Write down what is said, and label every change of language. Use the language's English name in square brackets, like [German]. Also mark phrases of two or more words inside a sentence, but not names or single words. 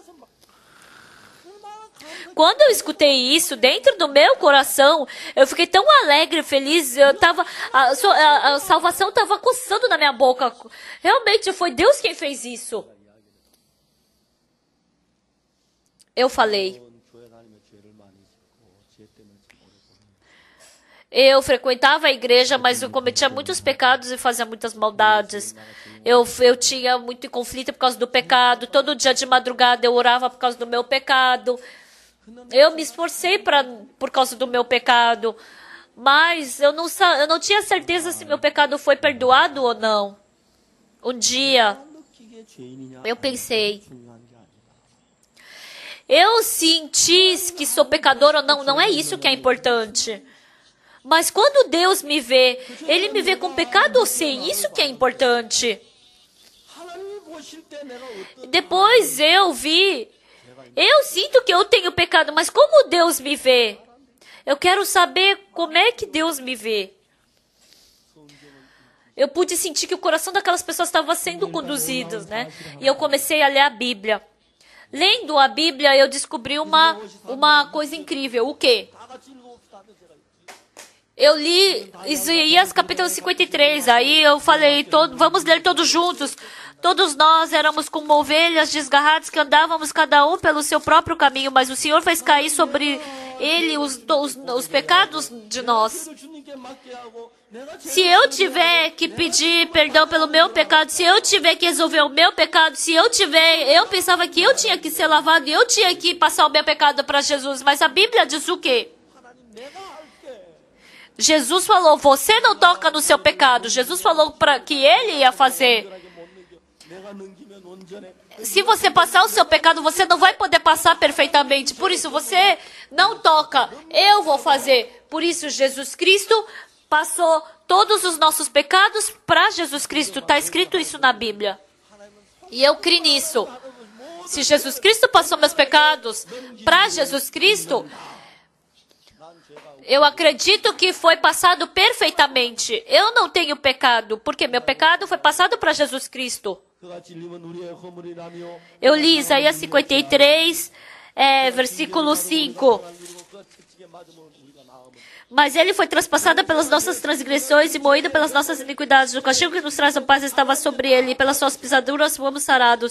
[Portuguese] Quando eu escutei isso dentro do meu coração, eu fiquei tão alegre, feliz. A salvação estava coçando na minha boca. Realmente foi Deus quem fez isso. Eu falei. [Korean] 교회 다니며 죄를 많이 짓고 죄 때문에 참 오래 고생했어요. [Portuguese] Eu frequentava a igreja, mas eu cometia muitos pecados e fazia muitas maldades. Eu tinha muito conflito por causa do pecado. Todo dia de madrugada eu orava por causa do meu pecado. Eu me esforcei por causa do meu pecado. Mas eu não tinha certeza se meu pecado foi perdoado ou não. Um dia [Korean] 느끼게 죄인이냐 [Portuguese] eu pensei, [Korean] 중요한 게 아니다. [Portuguese] eu senti que sou pecador ou não, não é isso que é importante. Mas quando Deus me vê, Ele me vê com pecado ou sem, isso que é importante. [Korean] 하나님이 보실 때 내가 어떤 [Portuguese] Depois eu sinto que eu tenho pecado, mas como Deus me vê? Eu quero saber como é que Deus me vê. Eu pude sentir que o coração daquelas pessoas estava sendo conduzido, né? E eu comecei a ler a Bíblia. Lendo a Bíblia, eu descobri uma coisa incrível. O quê? [Korean] 다 같이 읽어봅시다 하면 제가 [Portuguese] Eu li Isaías capítulo 53, aí eu falei, vamos ler todos juntos. Todos nós éramos como ovelhas desgarradas que andávamos cada um pelo seu próprio caminho, mas o Senhor fez cair sobre ele os pecados de nós. [Korean] 주님께 맡게 하고 내가 [Portuguese] Se eu tiver que pedir perdão pelo meu pecado, se eu tiver que resolver o meu pecado, eu pensava que eu tinha que ser lavado e eu tinha que passar o meu pecado para Jesus, mas a Bíblia diz o quê? [Korean] 하나님 내가 할게. [Portuguese] Jesus falou, você não toca no seu pecado. Jesus falou que ele ia fazer. [Korean] 못 넘겨. 내가 넘기면 온전해. [Portuguese] Se você passar o seu pecado, você não vai poder passar perfeitamente. Por isso, você não toca. Eu vou fazer. Por isso, Jesus Cristo passou todos os nossos pecados para Jesus Cristo. Está escrito isso na Bíblia. E eu criei nisso. Se Jesus Cristo passou meus pecados para Jesus Cristo, eu acredito que foi passado perfeitamente. Eu não tenho pecado, porque meu pecado foi passado para Jesus Cristo. [Korean] 그가 찔림은 우리의 허물이라며 [Portuguese] Eu li Isaías 53, versículo 5. [Korean] 그 채찍에 맞으면 우리가 나음은 [Portuguese] Mas ele foi traspassado pelas nossas transgressões e moído pelas nossas iniquidades. O castigo que nos traz a paz estava sobre ele, e pelas suas pisaduras fomos sarados.